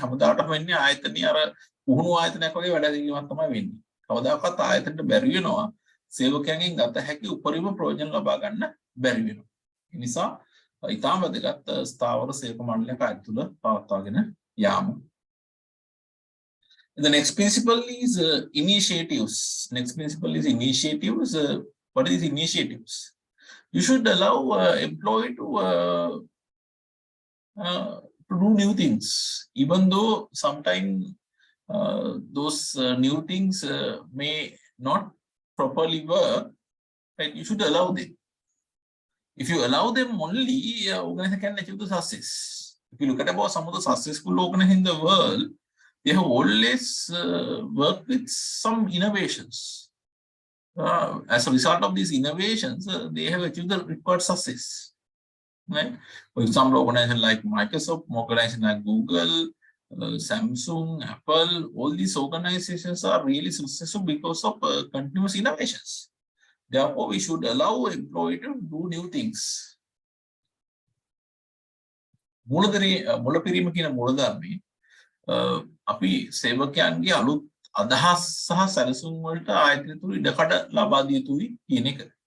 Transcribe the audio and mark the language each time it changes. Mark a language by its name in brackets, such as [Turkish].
[Sinhala] හැමදාටම වෙන්නේ ආයතනයේ අර පුහුණු ආයතනයක් වගේ වැඩ කිරීමක් තමයි වෙන්නේ. කවදාකවත් ආයතනට බැරි වෙනවා සේවකයන්ගෙන් ගත හැකි උපරිම ප්‍රයෝජන ලබා ගන්න බැරි වෙනවා. ඒ නිසා ඊටම වැදගත් ස්ථාවර සේවක මණ්ඩලයක ආයතන තුල පවත්වාගෙන යාම. [English] The next principle is initiatives. Next principle is initiatives. What is initiatives? You should allow employee to do new things, even though sometimes those new things may not properly work. Right? You should allow them. If you allow them only, organization can achieve the success. If you look at about some of the successful organizations in the world, they have always worked with some innovations. As a result of these innovations, they have achieved the required success. Right? For example, organizations like Microsoft, organizations like Google, Samsung, Apple, all these organizations are really successful because of continuous innovations. Therefore, we should allow employees to do new things. [Sinhala] මුලපිරීම කියන මූලධර්මයේ අපි සේවකයන්ගේ අලුත් අදහස් සහ සැලසුම් වලට ආයතන තුල ඉඩකඩ ලබා දිය යුතුයි කියන එක.